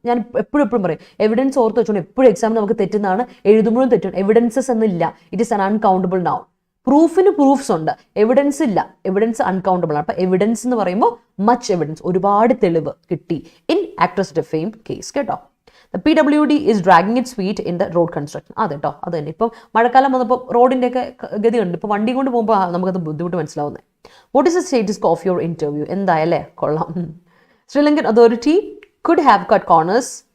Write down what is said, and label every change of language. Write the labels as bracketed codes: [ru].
[ml] ഞാൻ എപ്പോഴും പറയും, എവിഡൻസ് ഓർത്ത് വെച്ചോണ്ട് എപ്പോഴും എക്സാമിന് നമുക്ക് തെറ്റുന്നതാണ്, എഴുതുമ്പോഴും തെറ്റും. എവിഡൻസസ് എന്നില്ല, [en] It is un uncountable noun. [ml] പ്രൂഫിന് proofs ഉണ്ട്, എവിഡൻസ് ഇല്ല, എവിഡൻസ് അൺകൗണ്ടബിൾ ആണ്. അപ്പം എവിഡൻസ് എന്ന് പറയുമ്പോൾ മച്ച് എവിഡൻസ്, ഒരുപാട് തെളിവ് കിട്ടി ഇൻ ആക്ട്രസ് ഡിഫെയിം കേസ് കേട്ടോ. [en] PWD is dragging its feet in the road construction. [ml] അതെ കേട്ടോ, അത് തന്നെ. ഇപ്പം മഴക്കാലം വന്നപ്പോൾ റോഡിൻ്റെ ഒക്കെ ഗതി ഉണ്ട്. ഇപ്പോൾ വണ്ടി കൊണ്ട് പോകുമ്പോൾ നമുക്കത് ബുദ്ധിമുട്ട് മനസ്സിലാവുന്നത്. [en] What is the status of your interview? [ml] എന്തായല്ലേ, കൊള്ളാം. [en] Sri Lankan authority could have cut corners.